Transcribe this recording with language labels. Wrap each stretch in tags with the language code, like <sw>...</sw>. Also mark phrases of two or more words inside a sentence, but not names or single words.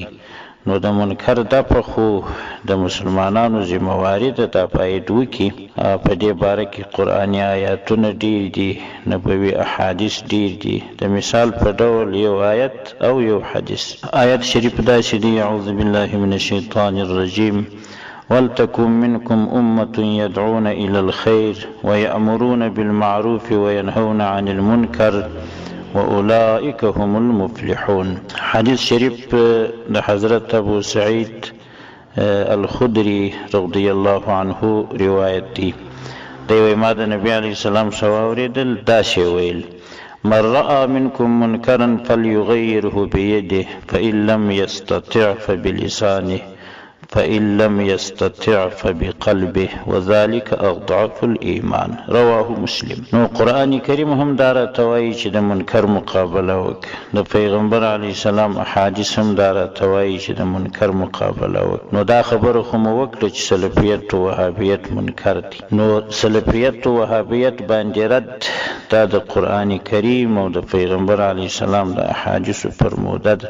<ps>نو د منکر دفع خو د مسلمانانو ذمواري ده، دا باید وکړي. په دې باره کې قرآني آیاتونه ډیر دي، نبوي احادیث ډیر دي. د مثال په ډول یو آیت او یو حدیث. آیت شریف داسې دی:</ps> <ar>اعوذ بالله من الشیطان الرجیم ولتكن منكم أمة يدعون إلى الخير ويأمرون بالمعروف وينهون عن المنكر وأولئك هم المفلحون.</ar> <ps>حدیث شریف د حضرت ابو سعید الخدری</ps> <ar>رضی الله عنه</ar> <ps>روایت دی. دی ما د نبی</ps> <ar>علیه السلام</ar> <ps>سواوریدل داسې ویل:</ps> <ar>من رأى منكم منكرا فليغيره بيده فإن لم يستطع فبلسانه فإن لم يستطع فبقلبه وذلك أضعف الإيمان. رواه مسلم.</ar> <ps>نو قرآن کریم هم داره توایی چې د منکر مقابله وک. د پیغمبر</ps> <ar>علیه السلام</ar> <ps>احادیث هم داره توایی چې د منکر مقابله وک. نو دا خبره خو مو وکړه چې سلفیت او وهابیت منکر دي. نو سلفیت او وهابیت باندې رد دا د قرآن کریم او د پیغمبر</ps> <ar>علیه السلام</ar> <ps>د احادیثو فرموده ده.</ps>